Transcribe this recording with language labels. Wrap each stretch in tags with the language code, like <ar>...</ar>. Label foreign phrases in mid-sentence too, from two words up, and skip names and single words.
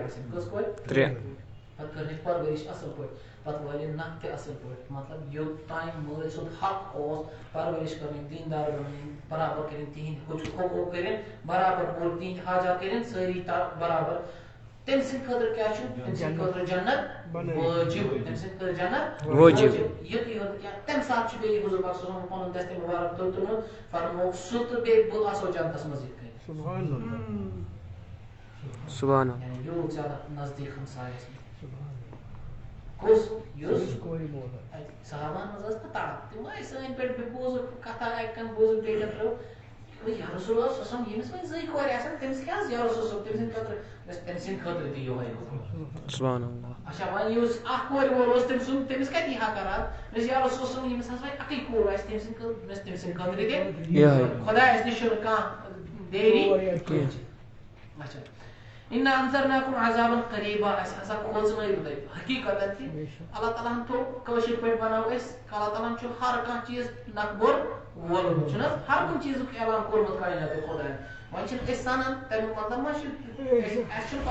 <ks>آسن کٔژ کورِ 3 پتہٕ کٔرنٕکۍ پرورِش اصل پٲٹھۍ پتہٕ وٲلِنۍ نکھ تہِ اصل پٲٹھۍ مطلب یوٚتام مٲلۍ سُنٛد حق اوس پرورِش کٔرٕنۍ دیٖندار بنٲوِنۍ برابر کٔرِنۍ تِہِنٛدۍ حقوٗق کٔرِنۍ برابر پوٗرٕ تِہِنٛدۍ حاجات کٔرِنۍ سٲری برابر تٔمۍ سٕنٛدِ خٲطرٕ کیٛاہ چھُ تٔمۍ سٕنٛدِ خٲطرٕ جنت وٲجِب تٔمۍ سٕنٛدِ خٲطرٕ جنت وٲجِب یُتُے یوت کینٛہہ تمہِ ساتہٕ چھُ بیٚیہِ حضور پاک</ks> <ar>صلی اللہ علیہ وسلم</ar> <ks>پنُن دستہِ مُبارک تُلمُت فرمووُکھ سُہ تہٕ بیٚیہِ بہٕ آسو جنتس منٛز یِتھ کٔنۍ سبحان اللہ یوٗت زیادٕ نزدیٖک ہمسایس کُس یُس صحابہن منٛز ٲس نہ تڑپ تِم ٲسۍ سٲنۍ پٲٹھۍ بوٗزُکھ کتھا اکہِ کن بوٗزُکھ بیٚیہِ کن ترٲو</ks> <ar>یا رسول اللہ صلی اللہ علیہ وسلم</ar> <ks>ییٚمِس وۄنۍ 2 کورِ آسن تٔمِس کیٛاہ حظ یا رسول صٲب تٔمۍ سٕنٛدِ خٲطرٕ گژھِ تٔمۍ سٕنٛدِ خٲطرٕ تہِ یِہوے</ks> <ar>سبحان اللہ</ar> <ks>اچھا وۄنۍ یُس اکھ کورِ وول اوس تٔمِس کتہِ یی حقرات مےٚ یا رسول صٲب ییٚمِس ہسا وۄنۍ اکٕے کوٗر آسہِ تٔمۍ سٕنٛدِ خٲطرٕ مےٚ تٔمۍ سٕنٛدِ خٲطرٕ تہِ خۄدایس نِش چھُنہٕ کانٛہہ دیری اچھا</ks> <ar>انا انذرناکم عذابا قریبا</ar> <ks>اَسہِ ہسا کھوژنٲیِو تُہۍ حقیٖقتن تہِ اللہ تعالیٰ ہن تھوٚو کٲشِر پٲٹھۍ بناو أسۍ اللہ تعالیٰ ہن چھُ ہر کانٛہہ چیٖز نکبر وولمُت چھُنہ حظ ہر کُنہِ چیٖزُک اعلان کوٚرمُت کاینات خۄداین وۄنۍ چھِنہٕ أسۍ سنان تمیُک مطلب ما چھُ اَسہِ چھُنہٕ</ks>